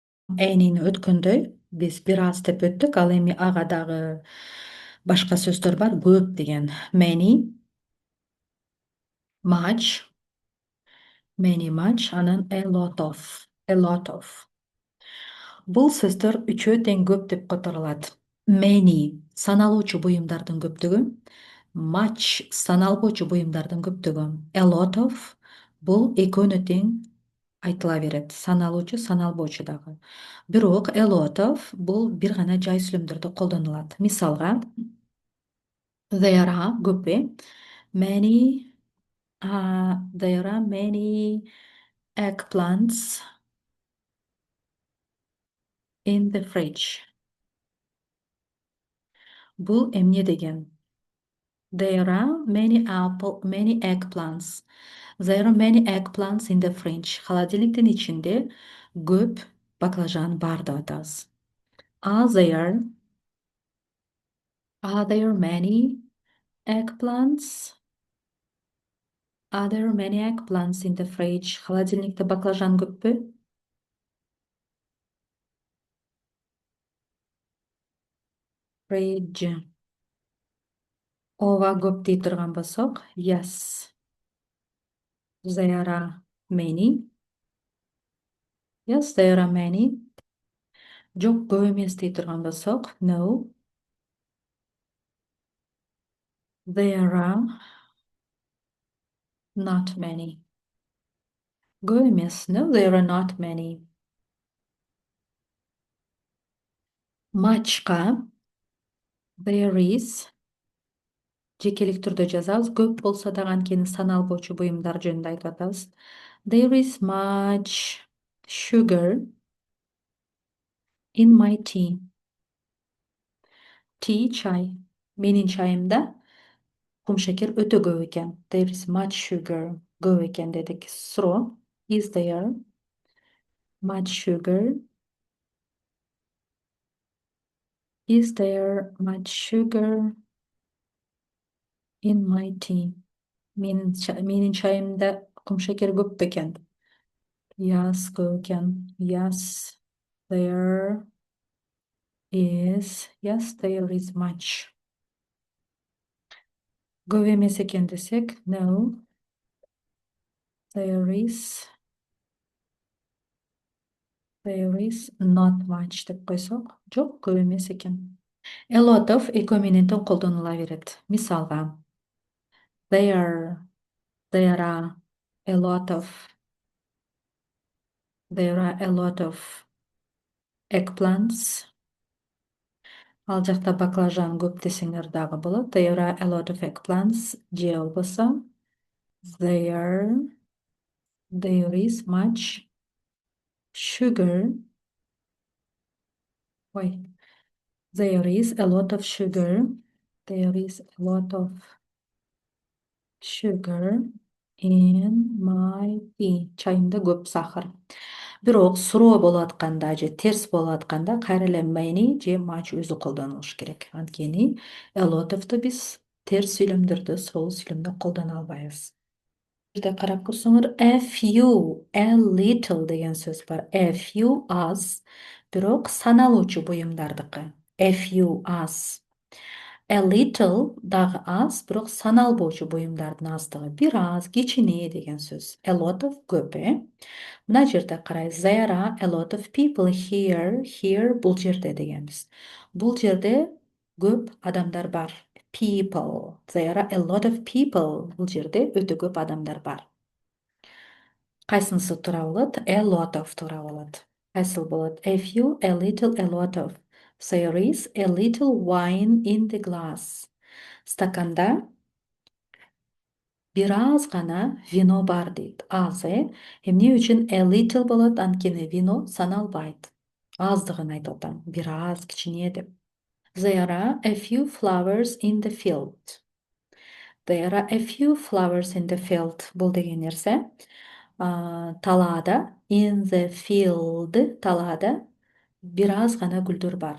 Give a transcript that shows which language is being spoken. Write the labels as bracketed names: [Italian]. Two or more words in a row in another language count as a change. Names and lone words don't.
[Kyrgyz] Энини өткөндө биз бир аз деп өттүк, ал эми ага дагы башка сөздөр бар. Көп деген [English] many, much, анан a lot of. [Kyrgyz] Бул сөздөр үчөө тең көп деп которулат. Many саналуучу буюмдардын көптүгү, much саналбоочу буюмдардын көптүгү, [English] a lot of [Kyrgyz] бул экөөнө тең айтыла берет. Саналуучу, саналбоочу дагы. Бирок [English] a lot of [Kyrgyz] бул бир гана жай сүйлөмдөрдө колдонулат. Мисалга, [English] there are көп many there are many eggplants in the fridge. [Kyrgyz] Бул эмне деген? [English] There are many eggplants. There are many eggplants in the fridge. [Kyrgyz] Холодильниктин ичинде көп баклажан бар деп атабыз. [English] Are there many eggplants? Are there many eggplants in the fridge? [Kyrgyz] Холодильникте баклажан көппү? [English] Fridge. [Kyrgyz] Ова көп дей турган болсок, [English] yes. There are many. Yes, there are many. [Kyrgyz] Жок, көп эмес дей турган болсок, [English] no. There are not many. [Kyrgyz] Көп эмес, [English] no, there are not many. Muchка there is [Kyrgyz] жекелик түрдө жазабыз. Көп болсо дагы анткени саналбоочу буюмдар жөнүндө айтып атабыз. [English] There is much sugar in my tea. Tea чай. [Kyrgyz] Менин чайымда кумшекер өтө көп экен. [English] There is much sugar. [Kyrgyz] Көп экен дедик. Суроо. [English] Is there much sugar? Is there much sugar in my tea? [Kyrgyz] Менин чайымда кумшекер көп бекен. Yes, көп экен. [English] Yes, there is. Yes, there is much. [Kyrgyz] Көп эмес экен десек, [English] no. There is not much [Kyrgyz] деп койсок, жок, көп эмес экен. [English] A lot of [Kyrgyz] экөө менен тең колдонула берет. Мисалга, [English] there are a lot of eggplants. [Kyrgyz] Ал жакта баклажан көп десеңер дагы болот. [English] There are a lot of eggplants. [Kyrgyz] Же болбосо, [English] there is much sugar. There is a lot of sugar. There is a lot of sugar in my tea. [Kyrgyz] Чайымда көп сахар. Бирок суроо болуп атканда же терс болуп атканда кайра эле many же much өзү колдонулуш керек. Анткени [English] a lot of'ту [Kyrgyz] биз терс сүйлөмдөрдө, суроолуу сүйлөмдө колдоно албайбыз. Жерде карап көрсөңөр, [English] a few, a little [Kyrgyz] деген сөз бар. [English] A few [Kyrgyz] аз, бирок саналуучу буюмдардыкы. [English] A few [Kyrgyz] аз. [English] A little [Kyrgyz] дагы аз, бирок саналбоочу буюмдардын аздыгы. Бир аз, кичине деген сөз. [English] A lot of [Kyrgyz] көп, Мына жерде карайбыз. [English] There are a lot of people here. [Kyrgyz] Here бул жерде дегенбиз. Бул жерде көп адамдар бар. [English] People. There are a lot of people. [Kyrgyz] Бул жерде өтө көп адамдар бар. Кайсынысы туура болот? [English] A lot of [Kyrgyz] туура болот. Кайсыл болот? [English] A few, a little, a lot of. There is a little wine in the glass. [Kyrgyz] Стаканда бир аз гана вино бар дейт. Аз, эмне үчүн [English] a little [Kyrgyz] болот? Анткени вино саналбайт. Аздыгын айтып атам. Бир аз, кичине деп. [English] There are a few flowers in the field. There are a few flowers in the field. [Kyrgyz] Бул деген нерсе талаада, [English] in the field, [Kyrgyz] талаада бир аз гана гүлдөр бар.